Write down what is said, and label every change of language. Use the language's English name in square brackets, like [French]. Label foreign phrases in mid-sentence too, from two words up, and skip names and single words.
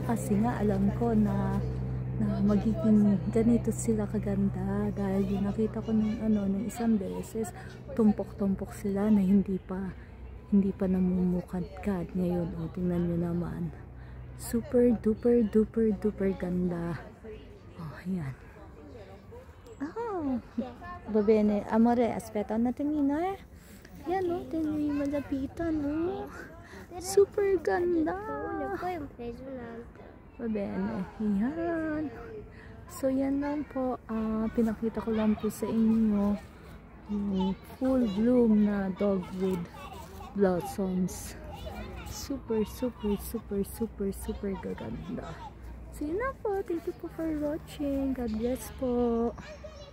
[Filipino] Kasi nga, alam ko na magiging ganito sila kaganda. Dahil yung nakita ko ng isang beses, tumpok-tumpok sila na hindi pa namumukadkad. Ngayon, o, tingnan nyo naman. [English] Super duper [Filipino] ganda. Oh, ayan. [Italian] Oh, va bene, amore, aspetta un attimino, eh. [Filipino] Ayan, oh, tingnan yung malapitan, oh. Super ganda. [Italian] Va bene, [Filipino] ayan. So, yan lang po. Pinakita ko lang po sa inyo yung [English] full bloom [Filipino] na [English] dogwood blossoms. [Filipino] Super gaganda. So yun na po. [English] Thank you po for watching. God bless po.